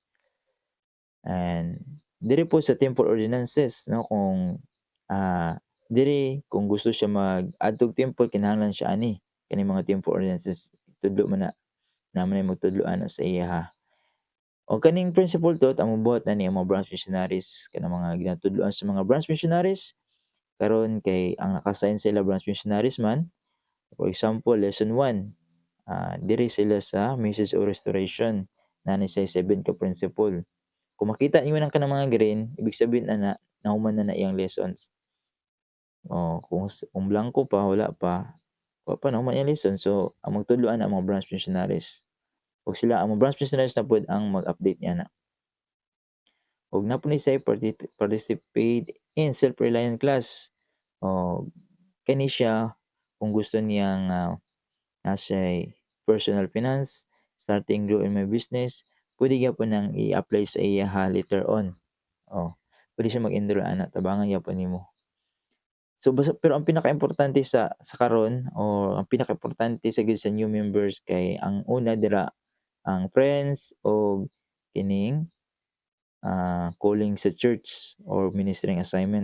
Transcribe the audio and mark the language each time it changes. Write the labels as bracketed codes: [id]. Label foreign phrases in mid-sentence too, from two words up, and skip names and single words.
[ceb] And diri po sa [en] temple ordinances, [ceb] no, kung diri kung gusto siya mag- [en] add to temple, [ceb] kinahanglan siya kani mga [en] temple ordinances, [ceb] tudlo man na naman ay magtudloan sa iya o kaning principle to ang mabuhat na ni mga [en] branch missionaries [ceb] kanang mga ginatudloan sa mga [en] branch missionaries [ceb] karon kay ang naka-assign sila [en] branch missionaries [ceb] man. [en] For example, lesson 1, [ceb] diri sila sa [en] message of restoration [ceb] na ni say 7 ka principle. Kung makita niyo nang kanang mga green, [tl] ibig sabihin [ceb] nahuman na iyang lessons. Kung blanco pa, wala pa na man yung lesson. So ang magtudloan ang mga [en] branch missionaries. [ceb] Ug sila ang mga [en] branch missionaries [ceb] na pud ang mag-update niana. Ug na po ni say [en] participate in self-reliant class. [ceb] Kani siya kung gusto niyang nasa'y [en] personal finance, starting grow in my business, [ceb] pwede gyapon nang i-apply sa iyaha [en] later on. [ceb] Pwede siya mag-enroll ana, tabangan gyapon nimo. So pero ang pinakaimportante sa karon o ang pinakaimportante sa gyud sa [en] new members [ceb] kay ang una dira ang friends o kining calling sa church or [en] ministering assignment.